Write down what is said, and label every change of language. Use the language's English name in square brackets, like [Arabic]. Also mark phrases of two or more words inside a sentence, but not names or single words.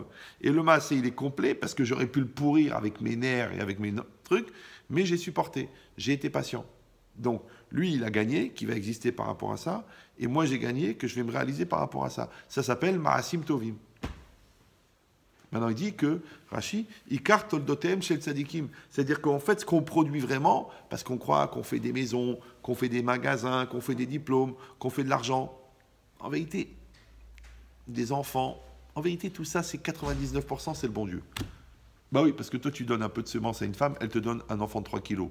[French] Et le Maasé, il est complet parce que j'aurais pu le pourrir avec mes nerfs et avec mes trucs, mais j'ai supporté. J'ai été patient. Donc, lui, il a gagné, qui va exister par rapport à ça, et moi, j'ai gagné, que je vais me réaliser par rapport à ça. Ça s'appelle [Hebrew] מעשים טובים. [French] Maintenant, il dit que, [Hebrew] Rashi, עיקר תולדותם של צדיקים. [French] C'est-à-dire qu'en fait, ce qu'on produit vraiment, parce qu'on croit qu'on fait des maisons, qu'on fait des magasins, qu'on fait des diplômes, qu'on fait de l'argent, en vérité, des enfants, en vérité, tout ça, c'est 99%, c'est le bon Dieu. Bah oui, parce que toi, tu donnes un peu de semences à une femme, elle te donne un enfant de 3 kilos.